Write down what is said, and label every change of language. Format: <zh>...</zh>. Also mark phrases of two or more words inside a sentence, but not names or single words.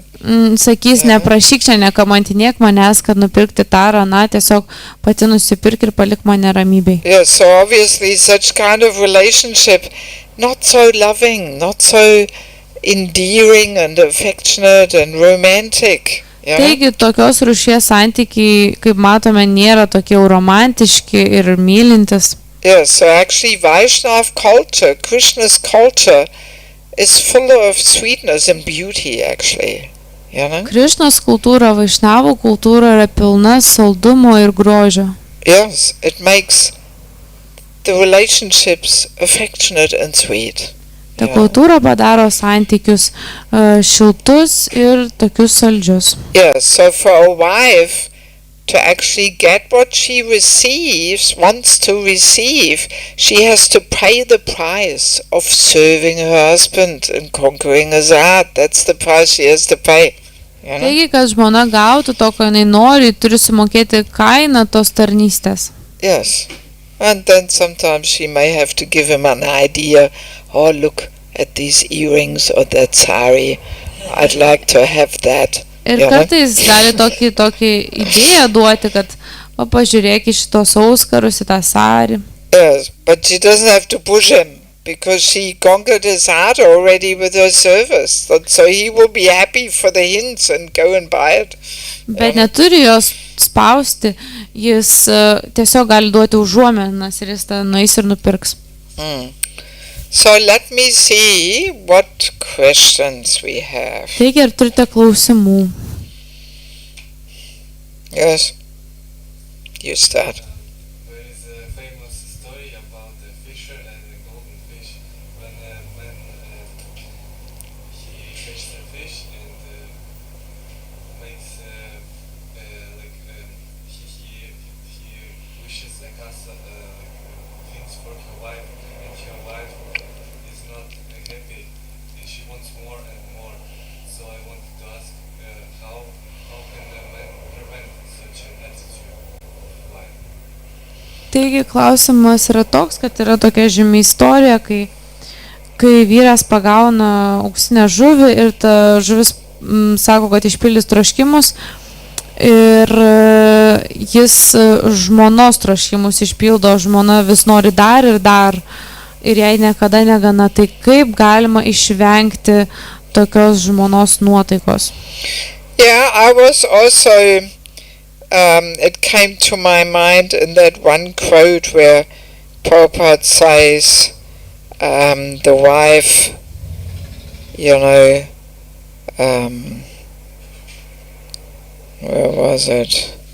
<lt>Sakys, neprašyk čia, nekamantinėk manęs, kad nupirkti tą ar aną, tiesiog pati nusipirk ir palik mane ramybėj.</lt> <en>Yes, so obviously such kind of relationship, not so loving, not so endearing and affectionate and romantic.</en> <lt>Taigi, tokios rūšies santykiai, kaip matome, nėra tokie romantiški ir mylintis.</lt> <en>Yes, so actually Vaishnava culture, Krishna's culture is full of sweetness and beauty actually.</en> <lt>Krišnos kultūra, Vaišnavų kultūra yra pilna saldumo ir grožio.</lt> <en>Yes, it makes the relationships affectionate and sweet.</en> <lt>Ta kultūra padaro santykius šiltus ir tokius saldžius.</lt> <en>Yes, so for a wife to actually get what she receives, wants to receive, she has to pay the price of serving her husband and conquering his heart. That's the price she has to pay.</en> <lt>Taigi, kad žmona gautų to, ko jinai nori, turi sumokėti kainą tos tarnystės.</lt> <en>Yes. And then sometimes she may have to give him an idea. Oh, look at these earrings or that sari. I'd like to have that.</en> <lt>Ir kartais gali tokį idėją duoti, kad pažiūrėk į šitos auskarus, į tą sarį.</lt> <en>Yes, but she doesn't have to push him because she conquered his heart already with her service. So he will be happy for the hints and go and buy it.</en> <lt>Bet neturi jos spausti, jis tiesiog gali duoti užuomenas ir jis nueis ir nupirks.</lt> <en>So let me see what questions we have.</en> <lt>Taigi, ar turite klausimų?</lt> <en>Yes. You start. There is a famous story about the fisher and the golden fish. When he catches a fish and makes he wishes a casa things for her wife, and her wife is not happy. She wants more and more. So I wanted to ask how can a man prevent such an attitude of life?</en> <lt>Taigi klausimas yra toks, kad yra tokia žymi istorija, kai vyras pagauna auksinę žuvį ir ta žuvis sako, kad išpildys troškimus ir jis žmonos troškimus išpildo, žmona vis nori dar ir dar ir jai niekada negana. Tai kaip galima išvengti tokios žmonos nuotaikos?</lt> <en>Yeah, I was also it came to my mind in that one quote where Prabhupada says the wife, where was it?</en>